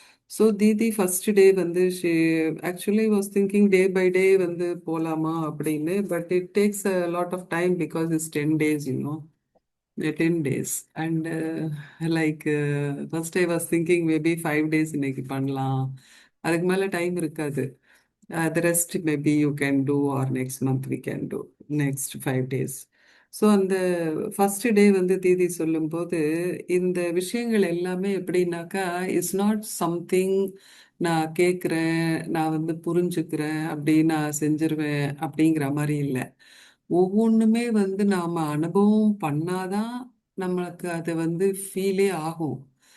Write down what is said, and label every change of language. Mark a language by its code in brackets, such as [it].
[en] so தீதி first day வந்து actually was thinking day by day [ta] வந்து போலாமா அப்படின்னு. [en] But it takes a lot of time because it's 10 days, 10 days. And like first I was thinking maybe 5 days [ta] இன்னைக்கு பண்ணலாம், அதுக்கு மேலே time இருக்காது. [en] The rest maybe you can do, or next month we can do, next 5 days. [ta] So அந்த first day வந்து தீதி சொல்லும்போது இந்த விஷயங்கள் எல்லாமே எப்படின்னாக்கா [en] it's not something [ta] நான் கேட்குறேன், நான் வந்து புரிஞ்சுக்கிறேன், அப்படி நான் செஞ்சிருவேன் அப்படிங்கிற மாதிரி இல்லை. ஒவ்வொன்றுமே வந்து நாம் அனுபவம் பண்ணாதான் நம்மளுக்கு அது வந்து ஃபீலே ஆகும்.